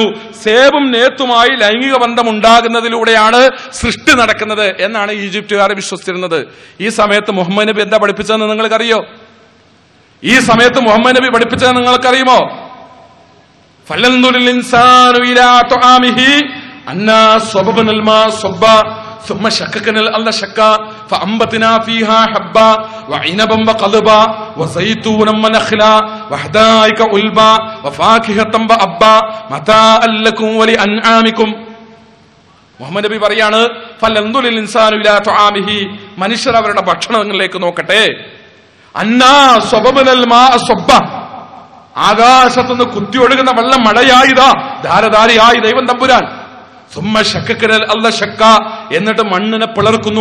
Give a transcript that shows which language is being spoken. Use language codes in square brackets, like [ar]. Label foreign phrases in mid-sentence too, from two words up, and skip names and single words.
[ml] സേബും നേത്തുമായി ലൈംഗിക ബന്ധം ഉണ്ടാകുന്നതിലൂടെയാണ് സൃഷ്ടി നടക്കുന്നത് എന്നാണ് ഈജിപ്തുകാരെ വിശ്വസിച്ചിരുന്നത്. ഈ സമയത്ത് മുഹമ്മദ് നബി എന്താ പഠിപ്പിച്ചതെന്ന് നിങ്ങൾക്കറിയോ? ഈ സമയത്ത് മുഹമ്മദ് നബി പഠിപ്പിച്ചത് നിങ്ങൾക്കറിയുമോ? [ar] فلينظر الإنسان إلى طعامه أنا صببنا الماء صبا ثم شققنا الأرض شقا فأنبتنا فيها حبا وعنبا وقضبا وزيتونا ونخلا وحدائق غلبا وفاكهة وأبا متاعا لكم ولأنعامكم. [ml] മുഹമ്മദ് നബി പറയാണ്, [ar] فلينظر الإنسان إلى طعامه, [ml] മനുഷ്യർ അവരുടെ ഭക്ഷണങ്ങളിലേക്ക് നോക്കട്ടെ. [ar] أنا صببنا الماء صبا, [ml] ആകാശത്തുനിന്ന് കുത്തിയൊഴുകുന്ന വെള്ളം മഴയായിതാ ധാരധാരയായി ദൈവം തമ്പുരാൻ. [ar] ثم شققنا الأرض شقا, [ml] എന്നിട്ട് മണ്ണിനെ പിളർക്കുന്നു.